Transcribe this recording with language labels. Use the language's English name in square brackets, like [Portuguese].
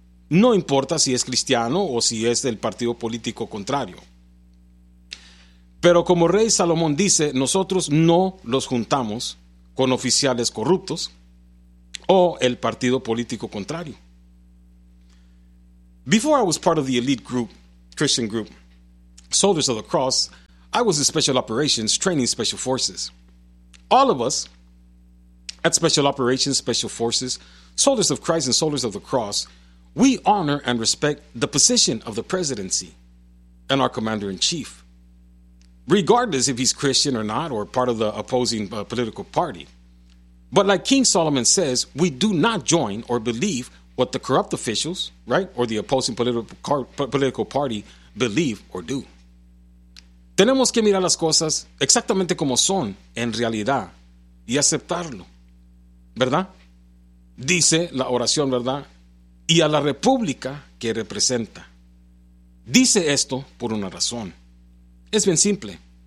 [Spanish] No importa si es cristiano o si es del partido político contrario. Pero como Rey Salomón dice, nosotros no los juntamos con oficiales corruptos o el partido político contrario. [English] Before I was part of the elite group, Christian group, Soldiers of the Cross, I was in Special Operations, training Special Forces. All of us at Special Operations, Special Forces, Soldiers of Christ and Soldiers of the Cross, we honor and respect the position of the presidency and our commander-in-chief, regardless if he's Christian or not, or part of the opposing political party. But like King Solomon says, we do not join or believe what the corrupt officials, right, or the opposing political party believe or do. [Spanish] Tenemos que mirar las cosas exactamente como son en realidad y aceptarlo, ¿verdad? Dice la oración, ¿verdad? Y a la república que representa. Dice esto por una razón. Es bien simple.